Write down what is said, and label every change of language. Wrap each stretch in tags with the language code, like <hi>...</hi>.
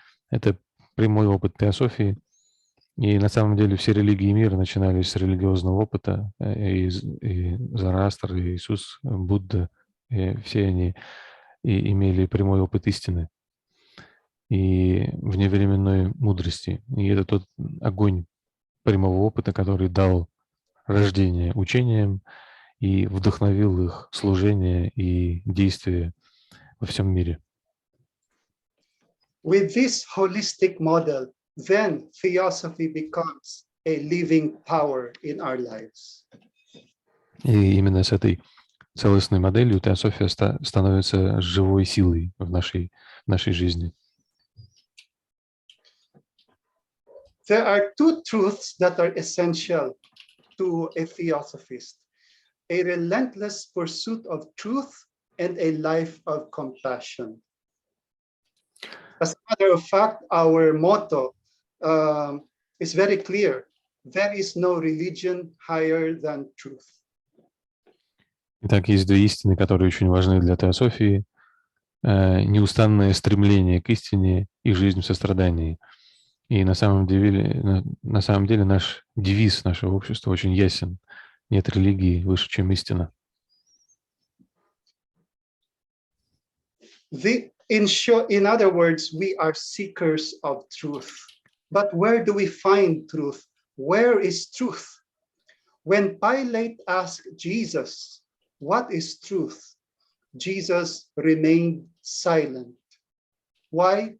<ru>Это прямой опыт теософии, и на самом деле все религии мира начинались с религиозного опыта, и Зороастр, и Иисус, Будда, и все они имели прямой опыт истины и вневременной мудрости. И это тот огонь прямого опыта, который дал рождение учениям и вдохновил их служение и действие во всем мире.</ru> <en>With this holistic model, then theosophy becomes a living power in our lives.</en> <ru>И именно с этой целостной моделью теософия становится живой силой в нашей жизни.</ru> <en>There are two truths that are essential to a theosophist: a relentless pursuit of truth and a life of compassion. As a matter of fact, our motto is very clear: there is no religion higher than truth.</en> <ru>Итак, есть две истины, которые очень важны для теософии: неустанное стремление к истине и жизнь в сострадании. И на самом деле наш девиз нашего общества очень ясен: нет религии выше, чем истина.</ru> <en>In other words, we are seekers of truth. But where do we find truth? Where is truth? When Pilate asked Jesus, "What is truth?" Jesus remained silent. Why?</en>